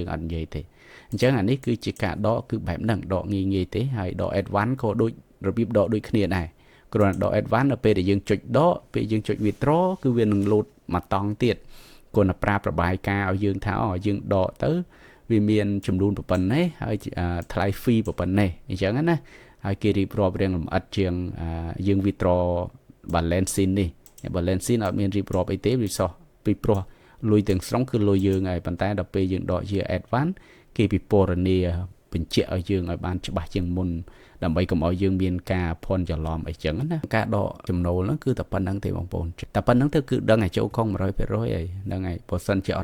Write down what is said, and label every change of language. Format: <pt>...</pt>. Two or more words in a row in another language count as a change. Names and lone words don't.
<km>អត់និយាយទេអញ្ចឹងអានេះគឺជាការដកគឺបែបហ្នឹងដកងាយទេហើយដក advance ក៏ដូចរបៀបដកដូចគ្នាដែរគ្រាន់តែដក advance នៅពេលដែលយើងចុចដកពេលយើងចុច withdraw គឺវានឹងលោតមកតង់ទៀតគួរតែប្រាប់របាយការណ៍ឲ្យយើងថាយើងដកទៅវាមានចំនួនប៉ុណ្ណេះហើយថ្លៃ fee ប៉ុណ្ណេះអញ្ចឹងណាហើយគេរៀបរាប់រៀងលម្អិតជាងយើង</km> <en>withdraw balance</en> <km>sin នេះ balance sin អត់មានរៀបរាប់អីទេវាសោះពីព្រោះលុយទាំងស្រុងគឺលុយយើងហើយប៉ុន្តែដល់ពេលយើងដកជា advance គេពិពណ៌នាបញ្ជាក់ឲ្យយើងឲ្យបាន ច្បាស់ជាងមុនដើម្បីកុំឲ្យយើងមានការភ័ន្តច្រឡំអីចឹងណាការដកចំណូលហ្នឹងគឺតែប៉ុណ្្នឹងទេបងប្អូនតែប៉ុណ្្នឹងទៅគឺដឹងឲ្យចូលកុង 100% ហើយហ្នឹងហើយបើសិនជាអ</km>